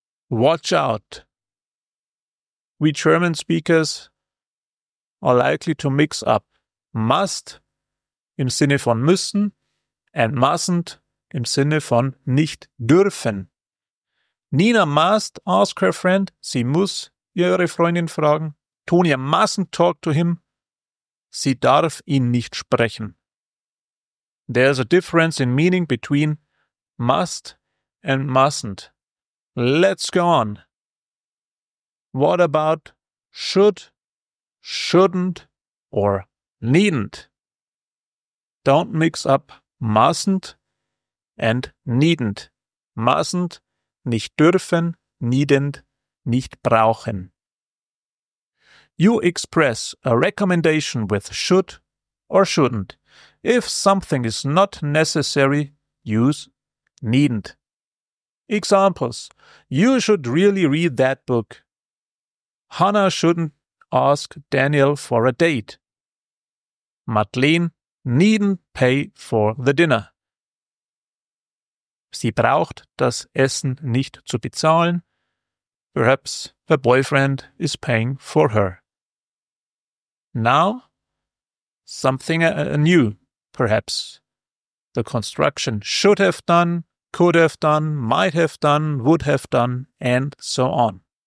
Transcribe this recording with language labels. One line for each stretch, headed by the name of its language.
English: Watch out. We German speakers are likely to mix up must
German: im Sinne von müssen
English: and mustn't
German: im Sinne von nicht dürfen.
English: Nina must ask her friend.
German: Sie muss ihre Freundin fragen.
English: Tonya mustn't talk to him.
German: Sie darf ihn nicht sprechen.
English: There's a difference in meaning between must and mustn't. Let's go on. What about should, shouldn't, or needn't? Don't mix up mustn't and needn't. Mustn't,
German: nicht dürfen,
English: needn't,
German: nicht brauchen.
English: You express a recommendation with should or shouldn't. If something is not necessary, use needn't. Examples. You should really read that book. Hannah shouldn't ask Daniel for a date. Madeleine needn't pay for the dinner.
German: Sie braucht das Essen nicht zu bezahlen.
English: Perhaps her boyfriend is paying for her. Now, something new, perhaps. The construction should have done, could have done, might have done, would have done, and so on.